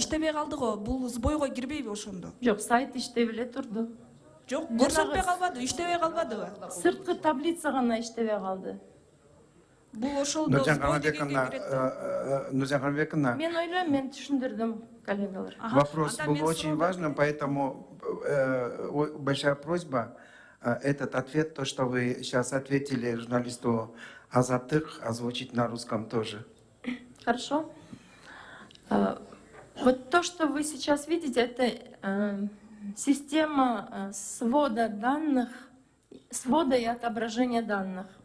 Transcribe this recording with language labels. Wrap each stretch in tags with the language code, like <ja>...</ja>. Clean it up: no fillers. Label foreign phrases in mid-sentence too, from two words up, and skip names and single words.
<ky>иштебей калды го. Бул сбойго кирбейби ошондо? Жок, сайт иштеп эле турду. Жок, көрсөтпөй калбады, иштебей калбадыбы? Сырткы таблица гана иштебей калды. Бул ошолдо сбой дегенге кирет. Нурзан Хамбековна, Мен ойлойм, мен түшүндүрдүм, коллегалар.</ky> <ru>вопрос был очень важным, поэтому большая просьба этот ответ, то, что вы сейчас ответили журналисту Азаттык, озвучить на русском тоже. Хорошо. Вот то, что вы сейчас видите, это система свода данных, свода и отображения данных.</ru>